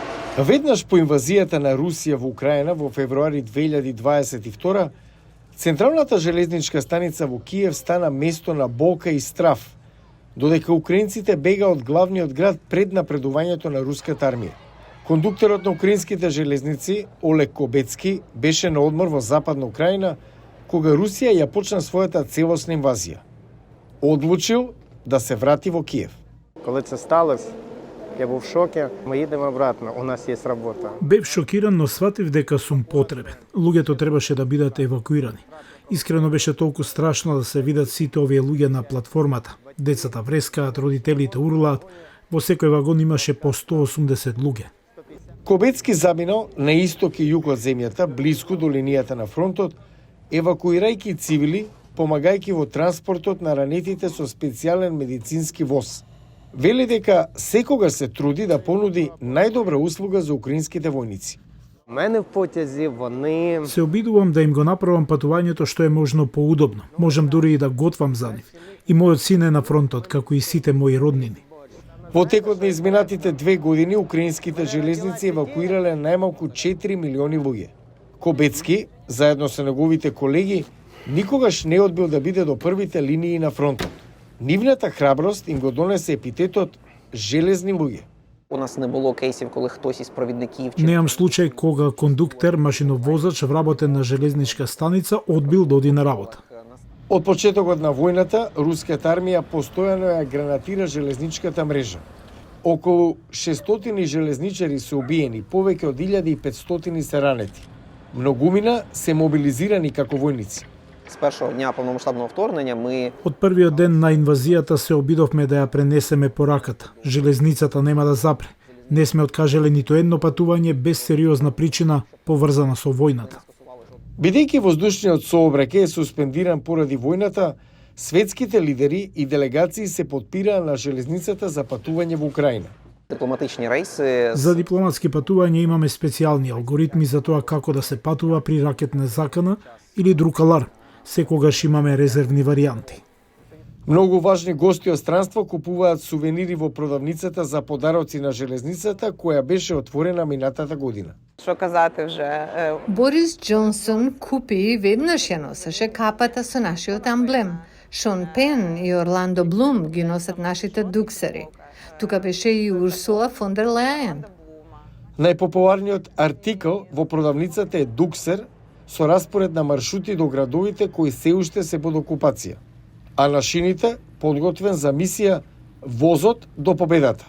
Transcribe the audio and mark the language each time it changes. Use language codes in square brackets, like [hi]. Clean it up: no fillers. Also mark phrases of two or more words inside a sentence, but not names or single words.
[mk] Веднаш по инвазијата на Русија во Украина во февруари 2022, централната железничка станица во Киев стана место на болка и страв, додека украинците бега од главниот град пред напредувањето на руската армија. Кондукторот на украинските железници, Олег Кобецки, беше на одмор во Западна Украина, кога Русија ја почна својата целосна инвазија. Одлучил да се врати во Киев. [uk] Коли це сталося, я був в шокі. Ми їдемо обратно, у нас є робота. [mk] Бев шокиран, но сватив дека сум потребен. Луѓето требаше да бидат евакуирани. Искрено беше толку страшно да се видат сите овие луѓе на платформата. Децата врескаат, родителите урлаат. Во секој вагон имаше по 180 луѓе. Кобецки заминал на исток и југ од земјата, близко до линијата на фронтот, евакуирајќи цивили, помагајќи во транспортот на ранетите со специјален медицински воз. Вели дека секогаш се труди да понуди најдобра услуга за украинските војници. [uk] У мене в потязі вони... [mk] Се обидувам да им го направам патувањето што е можно поудобно. Можам дури и да готвам за нив. И мојот син е на фронтот, како и сите мои роднини. Во текот на изминатите 2 години, украинските железници евакуирале најмалку 4 милиони луѓе. Кобецки, заедно со неговите колеги, никогаш не одбил да биде до првите линии на фронтот. Нивната храброст им го донесе епитетот «железни луѓе». [uk] У нас не було кейсів, коли хтось із провідників чи [mk] Неам случај кога кондуктер, машиновозач, вработен на железничка станица, одбил да оди на работа. Од почетокот на војната, руската армија постојано ја гранатира железничката мрежа. Околу 600 железничари се убиени, повеќе од 1500 се ранети. Многумина се мобилизирани како војници. [uk] з першого дня повномасштабного вторгнення ми [mk] Од првиот ден на инвазијата се обидовме да ја пренесеме пораката. Железницата нема да запре. Не сме откажале ниту едно патување без сериозна причина поврзана со војната. Бидејќи воздушниот сообраќај е суспендиран поради војната, светските лидери и делегации се потпираа на железницата за патување во Украина. [uk] дипломатичні рейси [mk] За дипломатски патувања имаме специјални алгоритми за тоа како да се патува при ракетна закана или друг аларм. Секогаш имаме резервни варијанти. Многу важни гости од странство купуваат сувенири во продавницата за подароци на железницата, која беше отворена минатата година. [uk] Що казати вже? [mk] Борис Джонсон купи веднаш ја носеше капата со нашиот амблем. Шон Пен и Орландо Блум ги носат нашите дуксери. Тука беше и Урсула фон дер Лајен. Најпопуларниот артикл во продавницата е дуксер со распоред на маршрути до градовите кои се уште се под окупација, а на шините подготвен за мисија возот до победата.